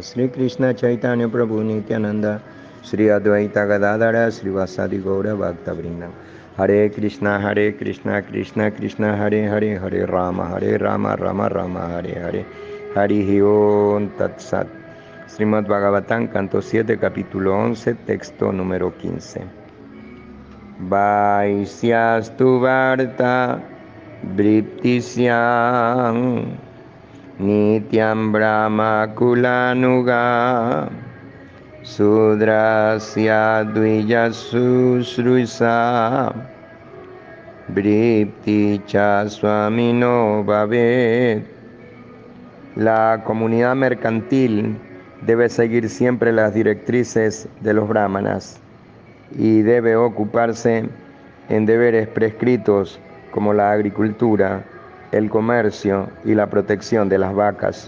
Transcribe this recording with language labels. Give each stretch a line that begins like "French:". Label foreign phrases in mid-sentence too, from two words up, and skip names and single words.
Sanskrit: श्री कृष्ण चैतन्य प्रभु नित्यानन्द श्री अद्वैत गदाधर श्री वासादि गौर भक्त वृन्दम्. हरे कृष्ण कृष्ण कृष्ण हरे हरे हरे राम राम राम हरे हरे. हरि ॐ तत् सत्. Srimad Bhagavatam,
Spanish: canto 7, capítulo 11, texto número 15.
Sanskrit: वैश्यस्तु वार्ता वृत्तिःस्यात् नित्यं ब्रह्म कुलानुगः शूद्रस्य द्विजशु श्रूषा वृत्ति च स्वामिनो भवेत्.
Spanish: La comunidad mercantil debe seguir siempre las directrices de los brahmanas y debe ocuparse en deberes prescritos como la agricultura, el comercio y la protección de las vacas.